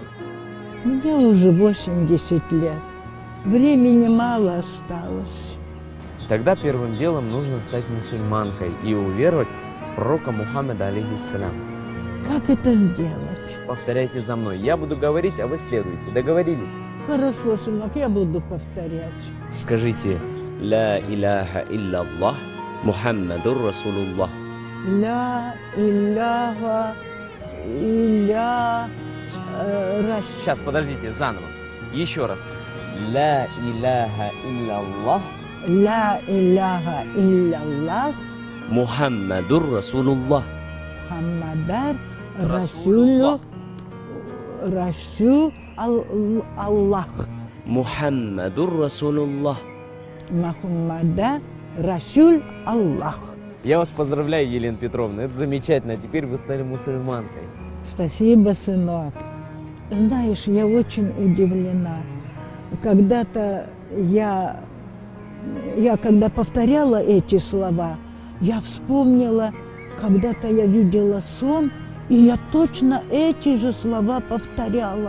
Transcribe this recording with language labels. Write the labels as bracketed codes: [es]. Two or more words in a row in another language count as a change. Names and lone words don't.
[ru] Мне уже 80 лет. Времени мало осталось. Тогда первым делом нужно стать мусульманкой и уверовать в пророка Мухаммеда, алейхиссалям. Как это сделать? Повторяйте за мной. Я буду говорить, а вы следуйте. Договорились? Хорошо, сынок, я буду повторять. Скажите: [ar] «لا إله إلا الله محمد رسول الله». لا إله إلا [ru] Сейчас, подождите, заново. Еще раз. [ar] لا إله إلا الله, لا إله إلا الله محمد رسول الله. Мухаммадар Расулуллах. رسول الله. محمد رسول الله. محمدا رسول الله. [ru] Я вас поздравляю, Елена Петровна. Это замечательно. Теперь вы стали мусульманкой. Спасибо, сынок. Знаешь, я очень удивлена. Когда-то я когда повторяла эти слова, я вспомнила, когда-то я видела сон, и я точно эти же слова повторяла.